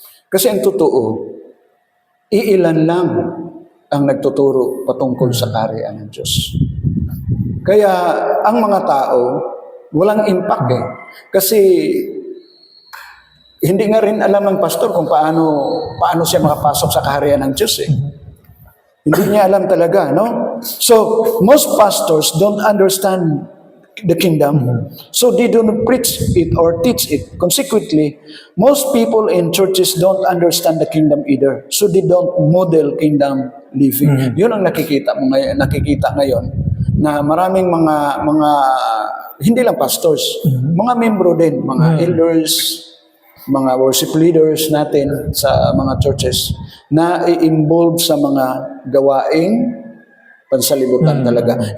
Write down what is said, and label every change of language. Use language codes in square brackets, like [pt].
[tl] Kasi ang totoo, iilan lang ang nagtuturo patungkol sa kaharian ng Diyos. Kaya ang mga tao, walang impact eh. Kasi hindi nga rin alam ng pastor kung paano siya makapasok sa kaharian ng Diyos eh. Hindi niya alam talaga, no? [en] So, most pastors don't understand the kingdom, so they don't preach it or teach it. Consequently, most people in churches don't understand the kingdom either, so they don't model kingdom living. [tl] Yun ang nakikita ngayon na maraming mga hindi lang pastors, mga membro din, mga elders, mga worship leaders natin sa mga churches na i-involve sa mga gawaing pansalibutan talaga.